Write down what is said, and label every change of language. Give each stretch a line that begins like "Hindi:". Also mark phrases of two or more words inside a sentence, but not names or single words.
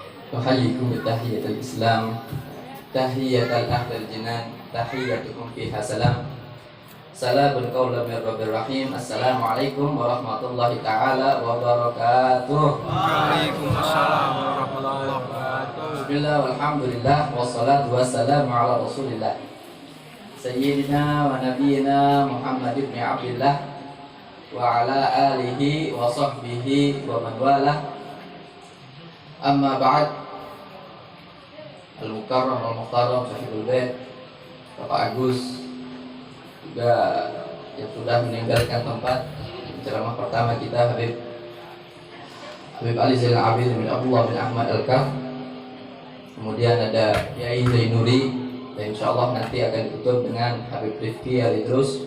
Arabic: نحييكم بتحية الإسلام، تحية أهل الجنان، تحيتكم فيها سلام. سلام قولا من رب رحيم. السلام عليكم ورحمة الله تعالى وبركاته. وعليكم السلام ورحمة الله وبركاته. بسم الله والحمد لله والصلاة والسلام على رسول الله سيدنا ونبينا محمد بن عبد الله وعلى آله وصحبه ومن والاه. أما بعد. المكرم والمحترم صاحب البيت
Indonesian: Bapak Agus juga yang sudah meninggalkan tempat ceramah pertama kita, Habib Ali Zainal Abidin bin Abdullah bin Ahmad Al-Kaf. Kemudian ada Yai Zainuri, dan insyaallah nanti akan ditutup dengan Habib Rifki Al-Idrus.